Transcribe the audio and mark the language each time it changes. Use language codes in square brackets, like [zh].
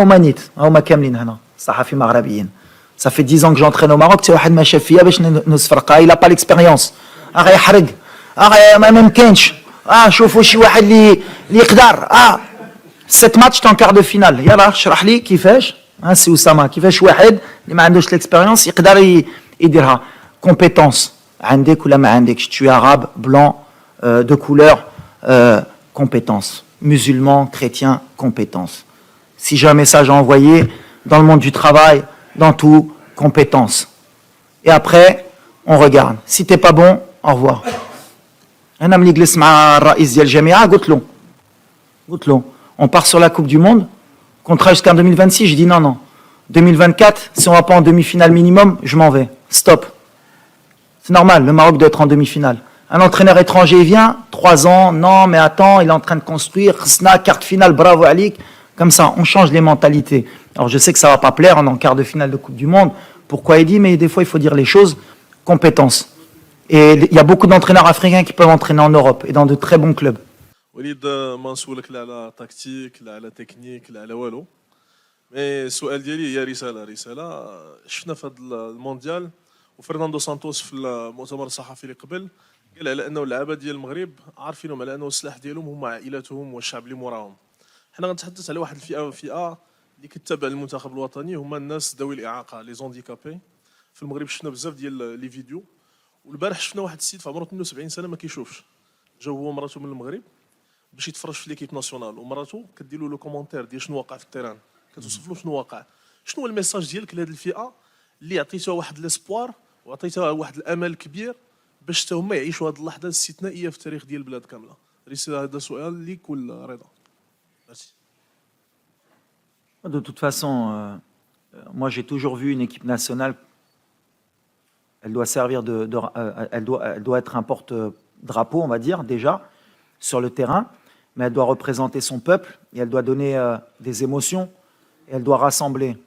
[ar] Omanite, هما كاملين هنا صحفي مغربيين. [fr] Ça fait 10 ans que j'entraîne au Maroc, c'est [ar] واحد ما شاف فيا باش نصفرقها, [fr] il a pas l'expérience. [ar] غيحرق, ما كاينش. شوفوا شي واحد اللي يقدر. [fr] 7 ماتش en quart de finale. [ar] يلا اشرح لي كيفاش. سي اسامه كيفاش واحد اللي ما عندوش l'expérience يقدر يديرها. Compétence عندك ولا ما عندكش. [fr] Tu es arabe, blanc, de couleur, compétence. Musulman, chrétien, compétence. Si j'ai un message à envoyer, dans le monde du travail, dans tout, compétence. Et après, on regarde. Si t'es pas bon, au revoir. Un ami qui [ar] مع الرئيس ديال الجامعة قلت له [fr] on part sur la Coupe du Monde, contrat jusqu'en 2026, je dis non. 2024, si on va pas en demi-finale minimum, je m'en vais. Stop. C'est normal, le Maroc doit être en demi-finale. Un entraîneur étranger vient, 3 ans, non mais attends, il est en train de construire, khsna, quart de finale, bravo Alik. Comme ça, on change les mentalités. Alors je sais que ça ne va pas plaire, on est en quart de finale de Coupe du Monde. Pourquoi il dit, mais des fois il faut dire les choses, compétence. Et il y a beaucoup d'entraîneurs africains qui peuvent entraîner en Europe et dans de très bons clubs. [ar] وليد ما نسولك لا على تكتيك لا على تكنيك لا على والو. مي السؤال ديالي هي رسالة شفنا في هذا المونديال وفرناندو سانتوس في المؤتمر الصحفي اللي قبل قال على انه اللعابه ديال المغرب عارفينهم على انه السلاح ديالهم هما عائلاتهم والشعب اللي موراهم. حنا غنتحدث على واحد الفئه اللي كتتابع المنتخب الوطني هما الناس ذوي الاعاقه لي زونديكابي. في المغرب شفنا بزاف ديال لي فيديو والبارح شفنا واحد السيد في عمره 72 سنه ما كيشوفش جا هو ومراته من المغرب باش يتفرج في ليكيب ناسيونال ومراته كدير له لو كومونتير ديال شنو واقع في التيران كتوصف له شنو واقع. شنو هو الميساج ديالك لهذه الفئه اللي عطيتها واحد ليسبوار وعطيتها واحد الامل كبير باش حتى هما يعيشوا هذه اللحظه الاستثنائيه في التاريخ ديال البلاد كامله؟ هذا سؤال ليك ولا رضا؟ ميرسي. [fr] De toute façon, moi j'ai toujours vu une équipe nationale, elle doit servir elle doit être un porte-drapeau, on va dire, déjà, sur le terrain, mais elle doit représenter son peuple, et elle doit donner des émotions, et elle doit rassembler.